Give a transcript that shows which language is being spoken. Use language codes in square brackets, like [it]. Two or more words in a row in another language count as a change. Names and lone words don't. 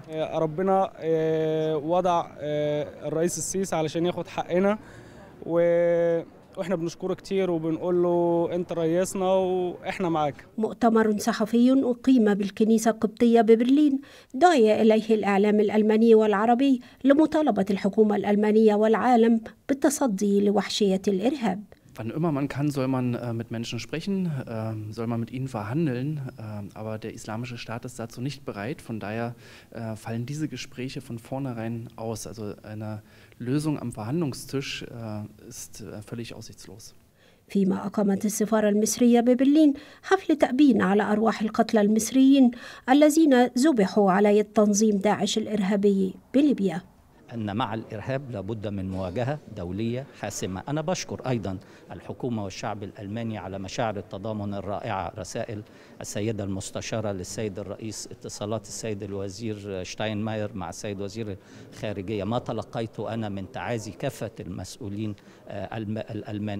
[ar] ربنا وضع الرئيس السيسي علشان ياخد حقنا، واحنا بنشكره كتير وبنقول له انت رئيسنا واحنا معاك. مؤتمر صحفي أقيم بالكنيسة القبطية ببرلين دعي إليه الإعلام الألماني والعربي لمطالبة الحكومة الألمانية والعالم بالتصدي لوحشية الإرهاب. [de] Wann immer man kann, soll man mit Menschen sprechen, soll man mit ihnen verhandeln, aber der Islamische Staat ist dazu nicht bereit. Von daher fallen diese Gespräche von vornherein aus. Also eine Lösung am Verhandlungstisch ist völlig aussichtslos. [ar] فيما أقامت السفارة المصرية ببرلين حفل تأبين على أرواح القتلى المصريين الذين ذبحوا على يد تنظيم داعش الإرهابي بليبيا. أن مع الإرهاب لابد من مواجهة دولية حاسمة. أنا بشكر أيضا الحكومة والشعب الألماني على مشاعر التضامن الرائعة، رسائل السيدة المستشارة للسيد الرئيس، اتصالات السيد الوزير شتاينماير مع السيد وزير الخارجية، ما تلقيت أنا من تعازي كافة المسؤولين الألمان.